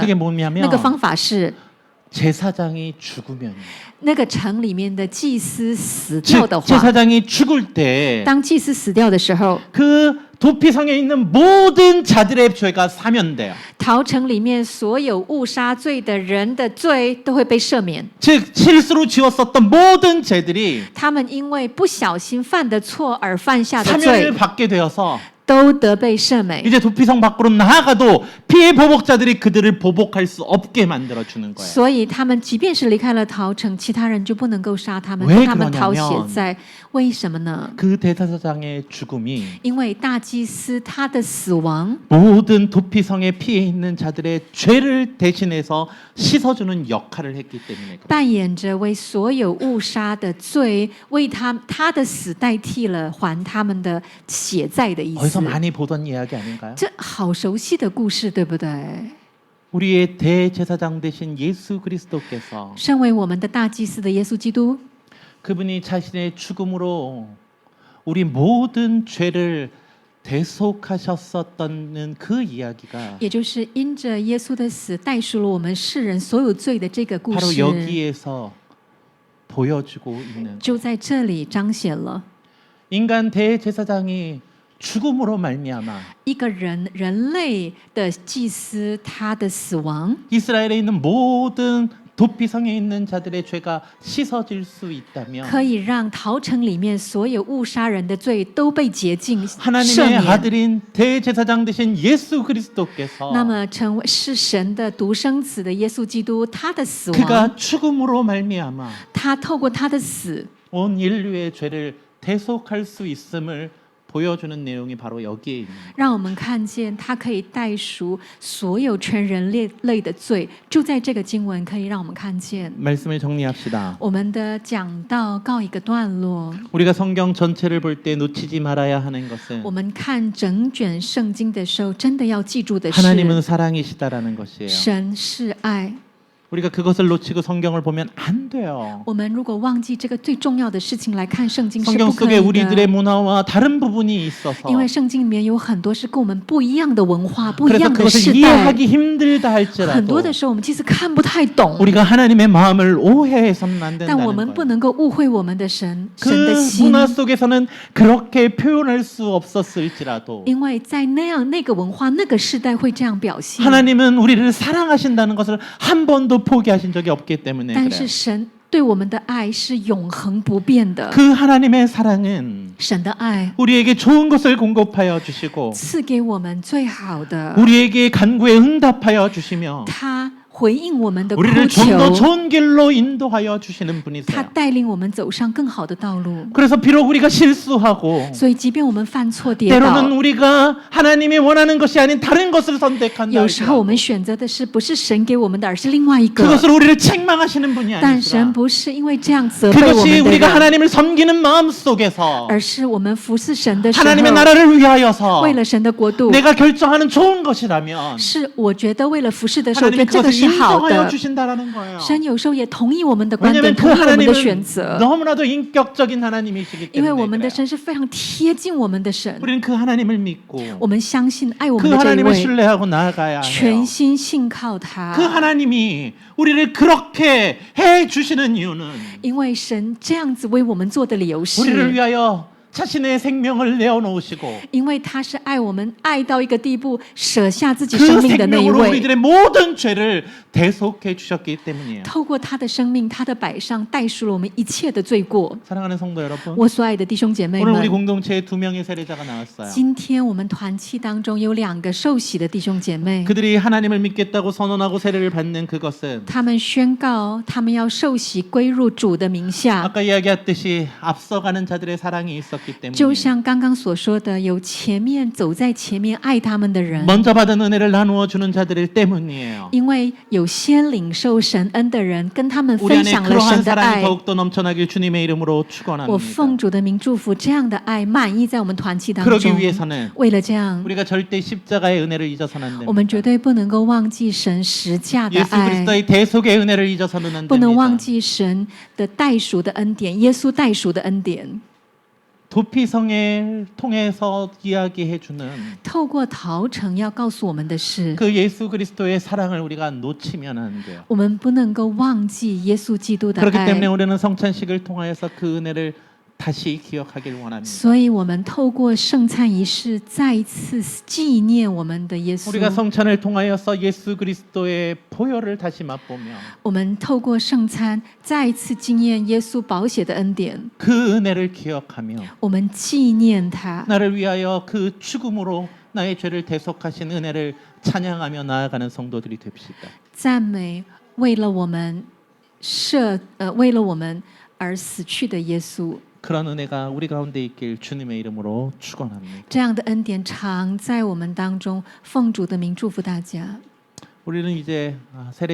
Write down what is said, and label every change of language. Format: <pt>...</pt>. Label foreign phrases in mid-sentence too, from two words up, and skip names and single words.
<ko>그게 뭐냐면</ko> <zh>那个方法是，</zh> <ko>제사장이 죽으면</ko> <zh>那个城里面的祭司死掉</zh> <ko>즉</ko> <zh>的话，</zh> <ko>제사장이 죽을 때</ko> <zh>当祭司死掉的时候，</zh> <ko>그 도피성에 있는 모든 자들의 죄가 사면돼요.</ko> <zh>逃城里面所有误杀罪的人的罪都会被赦免。</zh> <ko>즉 실수로 지었었던 모든 죄들이</ko> <zh>他们因为不小心犯的错而犯下的</zh> <ko>사면을</ko> <zh>罪，</zh> <ko>받게 되어서</ko> <zh>都得被赦免。</zh> <ko>이제 도피성 밖으로 나가도 피해 보복자들이 그들을 보복할 수 없게 만들어 주는 거예요.</ko> <zh>所以他们即便是离开了逃城，其他人就不能够杀他们，</zh> <ko>왜</ko> <zh>跟他们讨血</zh> <ko>그러냐면</ko> <zh>债。为什么呢？</zh> <ko>그 대사장의 죽음이</ko> <zh>因为大祭司他的死亡，</zh> <ko>모든 도피성에 피해 있는 자들의 죄를 대신해서 씻어주는 역할을 했기 때문에 그래요.</ko> <zh>扮演着为所有误杀的罪，为他的死代替了还他们的血债的意</zh> <ko>어디서</ko> <zh>思。</zh> <ko>많이 보던 이야기 아닌가요?</ko> <zh>这好熟悉的故事，对不对？</zh> <ko>우리의 대제사장 되신 예수 그리스도께서</ko> <zh>身为我们的大祭司的耶稣基督，</zh> <ko>그분이 자신의 죽음으로 우리 모든 죄를 대속하셨었다는 그 이야기가</ko> <zh>也就是因着耶稣的死，代赎了我们世人所有罪的这个故</zh> <ko>바로</ko> <zh>事，</zh> <ko>여기에서 보여주고 있는</ko> <zh>就在这里彰显了</zh> <ko>인간 대제사장이 죽음으로 말미암아</ko> <zh>一个人类的祭司他的死亡，</zh> <ko>이스라엘에 있는 모든 도피성에 있는 자들의 죄가 씻어질 수 있다면</ko> <zh>可以让逃城里面所有误杀人的罪都被洁净赦</zh> <ko>하나님의</ko> <zh>免。</zh> <ko>아들인 대제사장 되신 예수 그리스도께서</ko> <zh>那么，成为是神的独生子的耶稣基督，他的死</zh> <ko>그가</ko> <zh>亡，</zh> <ko>죽음으로 말미암아</ko> <zh>他透过他的死，</zh> <ko>온 인류의 죄를 대속할 수 있음을 보여주는 내용이 바로 여기에 있는 거예요.</ko> <zh>让我们看见他可以代赎所有全人类的罪。就在这个经文，可以让我们看见。</zh> <ko>말씀을 정리합시다.</ko> <zh>我们的讲道告一个段落。</zh> <ko>우리가 성경 전체를 볼 때 놓치지 말아야 하는 것은</ko> <zh>我们看整卷圣经的时候，真的要记住的</zh> <ko>하나님은</ko> <zh>是，</zh> <ko>사랑이시다라는 것이에요.</ko> <zh>神是爱。</zh> <ko>우리가 그것을 놓치고 성경을 보면 안 돼요.</ko> <zh>我们如果忘记这个最重要的事情来看圣经是</zh> <ko>성경</ko> <zh>不可</zh> <ko>속에</ko> <zh>以</zh> <ko>우리들의</ko> <zh>的，</zh> <ko>문화와 다른 부분이 있어서</ko> <zh>因为圣经里面有很多是跟我们不一样的文化、不一</zh> <ko>그래서</ko> <zh>样的</zh> <ko>그것을</ko> <zh>时代。</zh> <ko>이해하기 힘들다</ko> <zh>很</zh> <ko>할지라도</ko> <zh>多的时候，我们其实看不太懂，</zh> <ko>우리가 하나님의 마음을 오해해서는 안</ko> <zh>但我们</zh> <ko>된다는</ko> <zh>不</zh> <ko>거예요.</ko> <zh>能够误会我们的神，神</zh> <ko>그</ko> <zh>的心。</zh> <ko>문화 속에서는 그렇게 표현할 수 없었을지라도</ko> <zh>因为在那个文化、那个时代会这样表现，</zh> <ko>하나님은 우리를 사랑하신다는 것을 한 번도 포기하신 적이 없기 때문에</ko> <zh>但</zh> <ko>그래요.</ko> <zh>是神对我们的爱是永恒不变的。</zh> <ko>그 하나님의 사랑은</ko> <zh>神的爱</zh> <ko>우리에게 좋은 것을 공급하여 주시고</ko> <zh>赐给我们最好的，</zh> <ko>우리에게 간구에 응답하여 주시며</ko> <zh>他回应我们的哭</zh> <ko>우리를 좀 더</ko> <zh>求，</zh> <ko>좋은 길로 인도하여 주시는</ko> <zh>他</zh> <ko>분이세요.</ko> <zh>带领我们走上更好的道路。</zh> <ko>그래서 비록 우리가 실수하고</ko> <zh>所以，即便我们犯错跌倒，</zh> <ko>때로는 우리가 하나님이 원하는 것이 아닌 다른 것을 선택한다</ko> <zh>有时候我</zh> <ko>할지라도</ko> <zh>们选择的是不是神给我们的，而是另外一个。</zh> <ko>그것을 우리를 책망하시는 분이</ko> <zh>但神</zh> <ko>아니시라</ko> <zh>不是因为这样责备我</zh> <ko>그것이</ko> <zh>们的</zh> <ko>우리가</ko> <zh>人，</zh> <ko>하나님을 섬기는 마음 속에서</ko> <zh>而是我们服侍神的时候，</zh> <ko>하나님의 나라를 위하여서</ko> <zh>为了神的国度，</zh> <ko>내가 결정하는 좋은 것이라면</ko> <zh>是我觉得为了服侍的时候，我觉</zh> <ko>하나님이</ko> <zh>得这个</zh> <ko>그것을</ko> <zh>是好</zh> <ko>인정하여</ko> <zh>的。</zh> <ko>주신다라는 거예요.</ko> <zh>神有时候也同意我们的观点，</zh> <ko>왜냐하면</ko> <zh>同</zh> <ko>그</ko> <zh>意我们的选</zh> <ko>하나님은</ko> <zh>择，</zh> <ko>너무나도 인격적인 하나님이시기</ko> <zh>因为我</zh> <ko>때문에</ko> <zh>们的</zh> <ko>그래요.</ko> <zh>神是非常贴近我们的神。</zh> <ko>우리는 그 하나님을 믿고</ko> <zh>我们相信爱我们</zh> <ko>그</ko> <zh>的这一</zh> <ko>하나님을</ko> <zh>位，</zh> <ko>신뢰하고 나아가야 해요.</ko> <zh>全心信靠他</zh> <ko>그 。 하나님이 우리를 그렇게 해 주시는 이유는</ko> <zh>因为神这样子为我们做的理由</zh> <ko>우리를</ko> <zh>是，</zh> <ko>위하여 자신의 생명을 내어놓으시고</ko> <zh>因为他是爱我们爱到一个地步，舍下自己</zh> <ko>그</ko> <zh>生命的那一</zh> <ko>생명으로</ko> <zh>位。</zh> <ko>우리들의 모든 죄를 대속해 주셨기 때문이에요.</ko> <zh>透过他的生命，他的摆上，代赎了我们一切的罪过。</zh> <ko>사랑하는 성도 여러분,</ko> <zh>我所爱的弟兄姐妹</zh> <ko>오늘 우리</ko> <zh>们，</zh> <ko>공동체에 2명의 세례자가 나왔어요.</ko> <zh>今天我们团契当中有2个受洗的弟兄姐妹，</zh> <ko>그들이 하나님을 믿겠다고 선언하고 세례를 받는 그것은</ko> <zh>他们宣告他们要受洗归入主的名下，</zh> <ko>아까 이야기했듯이 앞서가는 자들의 사랑이 있었기</ko> <zh>就</zh> <ko>때문에</ko> <zh>像刚刚所说的，有前面走在前面爱他们的人，</zh> <ko>먼저 받은 은혜를 나누어 주는 자들 때문이에요.</ko> <zh>因为有先领受神恩的人，跟他们</zh> <ko>우리</ko> <zh>分</zh> <ko>안에</ko> <zh>享了</zh> <ko>그러한</ko> <zh>神的</zh> <ko>사랑이</ko> <zh>爱。</zh> <ko>더욱더 넘쳐나길 주님의 이름으로</ko> <zh>我</zh> <ko>축원합니다.</ko> <zh>奉主的名祝福这样的爱满溢在我们团契当</zh> <ko>그러기</ko> <zh>中。</zh> <ko>위해서는</ko> <zh>为了这样，</zh> <ko>우리가 절대 십자가의 은혜를 잊어서는 안</ko> <zh>我们</zh> <ko>됩니다.</ko> <zh>绝对不能够忘记神十架的</zh> <ko>예수</ko> <zh>爱，</zh> <ko>그리스도의 대속의 은혜를 잊어서는 안</ko> <zh>不能忘</zh> <ko>됩니다.</ko> <zh>记神的代赎的恩典，耶稣代赎的恩典。</zh> <ko>도피성을 통해서 이야기해 주는</ko> <zh>透过陶城要告诉我们的是，</zh> <ko>그 예수 그리스도의 사랑을 우리가 놓치면 안 돼요.</ko> <zh>我们不能够忘记耶稣基督的</zh> <ko>그렇기</ko> <zh>爱。</zh> <ko>때문에 우리는 성찬식을 통하여서 그 은혜를 다시 기억하길 원합니다.</ko> <zh>所以，我们透过圣餐仪式再一次纪念我们的耶</zh> <ko>우리가</ko> <zh>稣。</zh> <ko>성찬을 통하여서 예수 그리스도의 보혈을 다시 맛보며</ko> <zh>我们透过圣餐再一次纪念耶稣宝血的恩典。</zh> <ko>그 은혜를 기억하며</ko> <zh>我们纪念他，</zh> <ko>나를 위하여 그 죽음으로 나의 죄를 대속하신 은혜를 찬양하며 나아가는 성도들이 됩시다.</ko> <zh>赞美为了我们为了我们而死去的耶稣。</zh> <ko>그런 은혜가 우리 가운데 있길 주님의 이름으로 축원합니다.</ko> <zh>这样的恩典常在我们当中，奉主的名祝福大家。</zh> <ko>우리는 이제 세례</ko>